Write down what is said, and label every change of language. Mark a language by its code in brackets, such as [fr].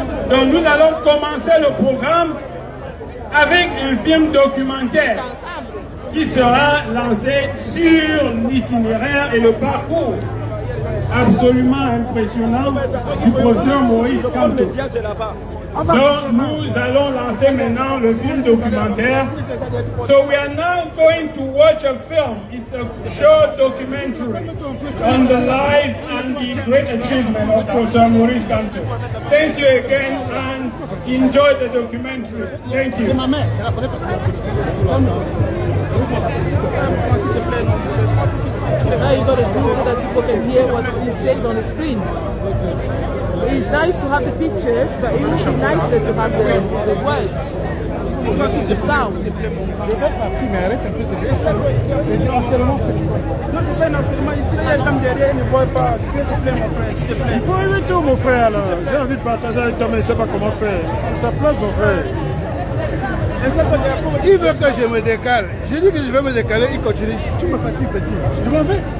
[fr] Donc nous allons commencer le programme avec un film documentaire qui sera lancé sur l'itinéraire et le parcours absolument impressionnant du professeur Maurice Kamto. Donc nous allons lancer maintenant le film documentaire. [en] So we are now going to watch a film. It's a short documentary on the life and the great achievement of Professor Maurice Kamto. Thank you again and enjoy the documentary. Thank you. Now you got to do so that people can hear what's being said on the screen. It's nice to have the pictures, but it would be nicer to have the words, the sound. [fr] Je vais partir, mais arrête un peu, c'est du harcèlement ce que tu vois. Non, c'est pas un harcèlement. Ici, il y a une dame derrière, il ne voit pas. S'il te plaît, mon frère, s'il te plaît. Il faut aimer tout, mon frère, là. J'ai envie de partager avec toi, mais je ne sais pas comment faire. C'est sa place, mon frère. Il veut que je me décale. J'ai dit que je vais me décaler, il continue. Tu me fatigues, petit. Je m'en vais.